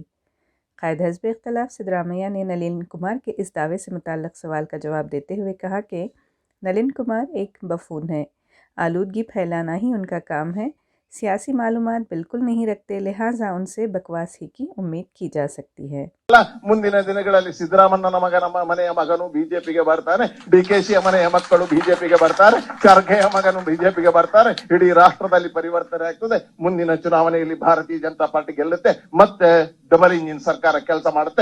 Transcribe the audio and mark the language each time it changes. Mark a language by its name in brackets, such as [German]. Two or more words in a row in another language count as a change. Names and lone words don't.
[Urdu] قائد حزب اختلاف سدارامیا نے نلن کمار کے اس دعوے سے متعلق سوال کا جواب دیتے ہوئے کہا کہ نلن کمار ایک بفون ہے، آلودگی پھیلانا ہی ان کا کام ہے، سیاسی معلومات بالکل نہیں رکھتے، لہٰذا ان سے بکواس ہی کی امید کی جا سکتی ہے. [Kannada] ಮುಂದಿನ ದಿನಗಳಲ್ಲಿ ಸಿದ್ದರಾಮಣ್ಣನ ಮನೆಯ ಮಗನು ಬಿಜೆಪಿಗೆ ಬರ್ತಾನೆ, ಡಿಕೆಶಿಯ ಮನೆಯ ಮಕ್ಕಳು ಬಿಜೆಪಿಗೆ ಬರ್ತಾರೆ, ಖರ್ಗೆಯ ಮಗನು ಬಿಜೆಪಿಗೆ ಬರ್ತಾರೆ. ಇಡೀ ರಾಷ್ಟ್ರದಲ್ಲಿ ಪರಿವರ್ತನೆ ಆಗ್ತದೆ. ಮುಂದಿನ ಚುನಾವಣೆಯಲ್ಲಿ ಭಾರತೀಯ ಜನತಾ ಪಾರ್ಟಿ ಗೆಲ್ಲುತ್ತೆ, ಮತ್ತೆ ಡಬಲ್ ಇಂಜಿನ್ ಸರ್ಕಾರ ಕೆಲಸ ಮಾಡುತ್ತೆ.